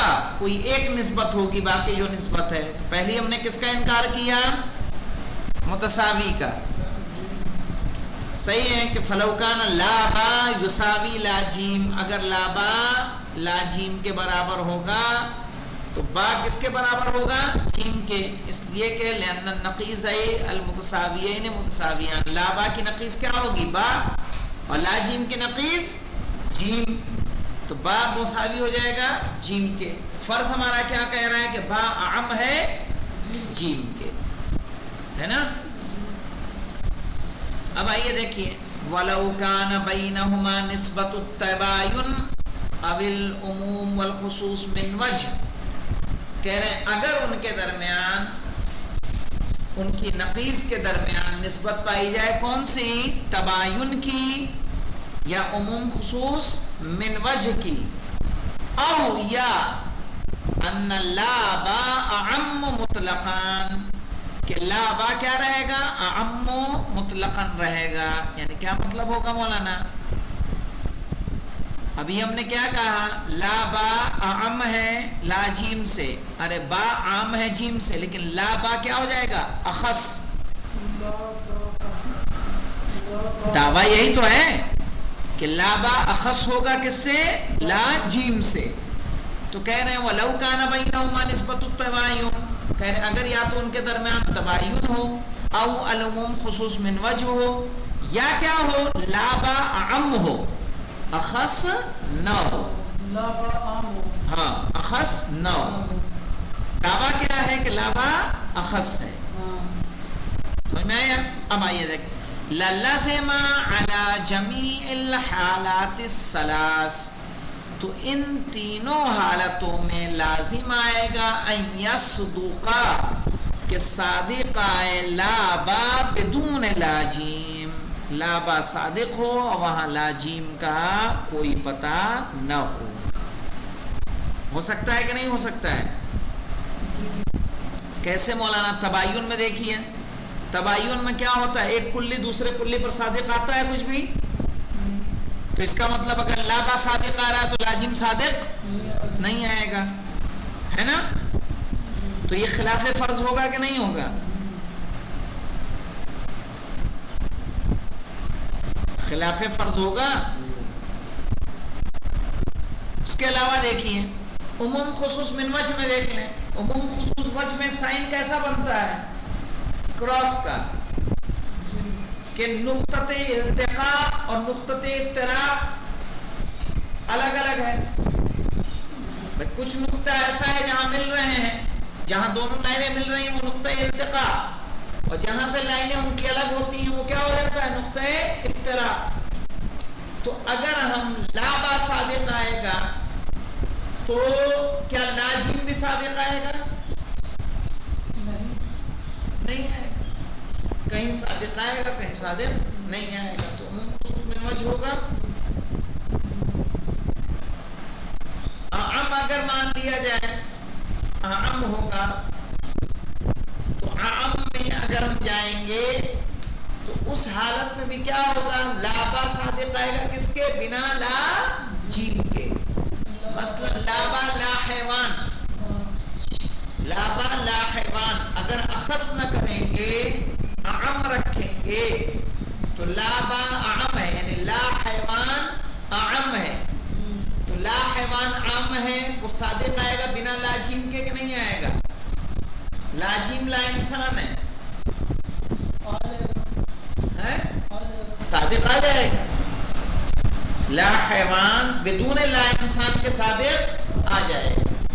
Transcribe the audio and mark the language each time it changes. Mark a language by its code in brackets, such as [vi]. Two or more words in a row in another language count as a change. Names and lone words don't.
[ur] کوئی ایک نسبت ہوگی، باقی جو نسبت ہے. تو پہلی ہم نے کس کا انکار کیا؟ متساوی کا. صحیح ہے کہ [ar] فلو کان لا با یساوی لا جیم، [ur] اگر لا با لا جیم کے برابر ہوگا تو با کس کے برابر ہوگا؟ جیم کے، اس لیے کہ [ar] لأن النقیض المتساویین متساویان، [ur] لا با کی نقیض کیا ہوگی؟ با، اور لا جیم کی نقیض جیم، تو با مساوی ہو جائے گا جیم کے۔ فرض ہمارا کیا کہہ رہا ہے کہ با اعم ہے جیم کے، ہے نا؟ اب آئیے دیکھیے، [ar] وَلَوْ كَانَ بَيْنَهُمَا نِسْبَةُ التَّبَايُنِ أَوِ الْعُمُومِ وَالْخُصُوصِ مِنْ وَجْهٍ، [ur] کہہ رہے ہیں اگر ان کے درمیان، ان کی نقیض کے درمیان نسبت پائی جائے کون سی؟ تباین کی یا عموم خصوص من وجہ کی، [ar] او یا ان لا با اعم مطلقان، [ur] کہ لا با کیا رہے گا؟ اعم مطلقاً رہے گا۔ یعنی کیا مطلب ہوگا مولانا؟ ابھی ہم نے کیا کہا؟ لا با اعم ہے لا جیم سے، ارے با عام ہے جیم سے، لیکن لا با کیا ہو جائے گا؟ اخص۔ دعویٰ یہی تو ہے کہ لا با اخص ہوگا کس سے؟ لا جیم سے۔ تو کہہ رہے ہیں [ar] وَلَوْ كَانَ بَيْنَهُمَا نِسْبَةُ التَّبَايُنِ، [ur] کہہ رہے ہیں اگر یا تو ان کے درمیان تباین ہو، او العموم خصوص من وجہ ہو، یا کیا ہو؟ لا با اعم ہو اخص نہ ہو، ہاں اخص نہ ہو۔ دعویٰ کیا ہے کہ لا با اخص ہے، سمجھ میں آیا؟ اب آئیے دیکھ، [ar] لَلَزِمَ عَلَى جَمِيعِ الْحَالَاتِ الثَّلَاثِ، [ur] تو ان تینوں حالتوں میں لازم آئے گا [ar] ان یصدقا، [ur] کہ صادق آئے لا با بدون لاجیم، لا با صادق ہو اور وہاں لاجیم کا کوئی پتہ نہ ہو سکتا ہے کہ نہیں ہو سکتا ہے؟ کیسے مولانا؟ تباین میں دیکھیے، تباین میں کیا ہوتا ہے؟ ایک کلی دوسرے کلی پر صادق آتا ہے کچھ بھی؟ تو اس کا مطلب اگر لا با صادق آ رہا ہے تو لازم صادق نہیں آئے گا، ہے نا؟ تو یہ خلاف فرض ہوگا کہ نہیں ہوگا؟ خلاف فرض ہوگا۔ اس کے علاوہ دیکھیے عموم خصوص من وجہ میں دیکھ لیں، عموم خصوص وجہ میں سائن کیسا بنتا ہے؟ کراس کا، کہ نقطۃ التقاء اور نقطۃ افتراق الگ الگ ہے۔ کچھ نقطہ ایسا ہے جہاں مل رہے ہیں، جہاں دونوں لائنیں مل رہی ہیں وہ نقطہ التقاء، اور جہاں سے لائنیں ان کی الگ ہوتی ہیں وہ کیا ہو جاتا ہے؟ نقطہ افتراق۔ تو اگر ہم لا با صادق آئے گا تو کیا لازم بھی صادق آئے گا؟ نہیں آئے گا، کہیں صادق آئے گا کہیں صادق نہیں آئے گا، تو عموم خصوص من وجہ ہوگا۔ اعم اگر مان لیا جائے اعم ہوگا، تو اعم میں اگر ہم جائیں گے تو اس حالت میں بھی کیا ہوگا؟ لا با صادق آئے گا کس کے؟ بنا لا جیم کے۔ مثلا لا با لا حیوان، لا با لا حیوان اگر اخص نہ کریں گے، اعم رکھیں گے، تو لا با اعم ہے، یعنی لا حیوان اعم ہے، تو لا حیوان عام ہے، وہ صادق آئے گا بنا لاجیم کے کہ نہیں آئے گا؟ لاجیم لا انسان ہے، صادق آ جائے گا۔ لا حیوان بدون لا انسان کے صادق آ جائے گا۔